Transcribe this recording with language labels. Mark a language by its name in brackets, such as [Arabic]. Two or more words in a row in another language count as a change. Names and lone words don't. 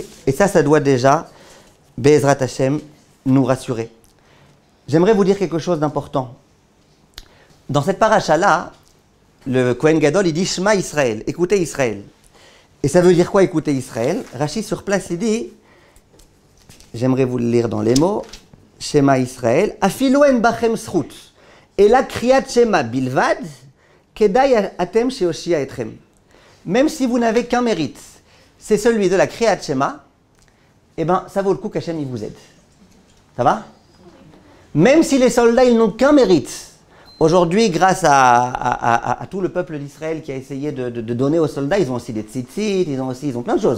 [French] Et ça doit déjà, [Hebrew] בעזרת השם, [French] nous rassurer. J'aimerais vous dire quelque chose d'important. Dans cette paracha-là, le Kohen Gadol, il dit [Hebrew] שמע ישראל, [French] écoutez Israël. Et ça veut dire quoi écouter Israël? Rashi sur place, il dit, j'aimerais vous le lire dans les mots, [Hebrew] שמע ישראל, אפילו אין בכם זכות, אלא קריאת שמע בלבד, כדאי אתם שיושיע אתכם. [French] Même si vous n'avez qu'un mérite, c'est celui de la kriyat Shema, eh bien, ça vaut le coup qu'Hachem il vous aide. Ça va? Même si les soldats, ils n'ont qu'un mérite. Aujourd'hui, grâce à tout le peuple d'Israël qui a essayé de donner aux soldats, ils ont aussi des tzitzit, ils ont plein de choses.